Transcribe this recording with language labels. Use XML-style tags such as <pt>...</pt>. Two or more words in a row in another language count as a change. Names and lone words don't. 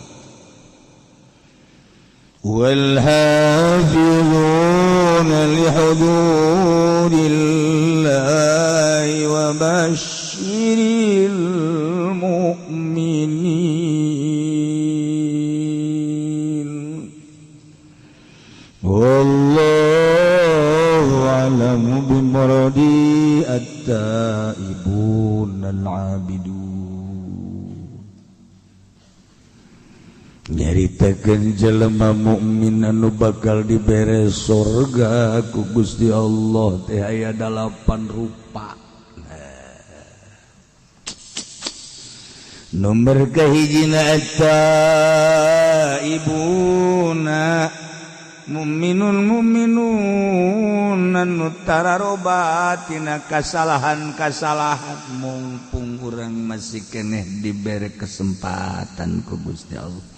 <ar>والحافظون لحدود الله وبشر المؤمنين والله أعلم بمرادي التائبون العابدون.</ar> <su>Nyaritakeun jelema mukmin anu bakal dibere surga ku Gusti Allah teh aya 8 rupa. Nomor kahijina</su> <ar>التائبون مؤمنون</ar> <su>anu tararobat tina kasalahan-kasalahan mumpung urang masih keneh dibere kesempatan ku Gusti Allah.</su>